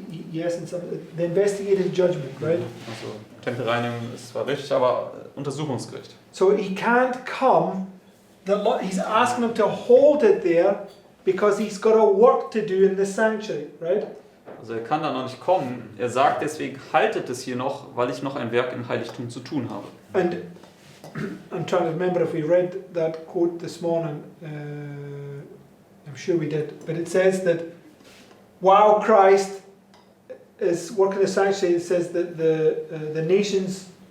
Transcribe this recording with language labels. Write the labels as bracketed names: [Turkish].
[English] Yes, and some, the investigative judgment, right? [German] Also Tempelreinigung ist zwar richtig, aber Untersuchungsgericht. [English] So he can't come. He's asking him to hold it there because he's got a work to do in the sanctuary, right? [German] Also er kann da noch nicht kommen. Er sagt deswegen, haltet es hier noch, weil ich noch ein Werk im Heiligtum zu tun habe. [English] And I'm trying to remember if we read that quote this morning. I'm sure we did, but it says that while Christ is working the sanctuary, it says that the nations.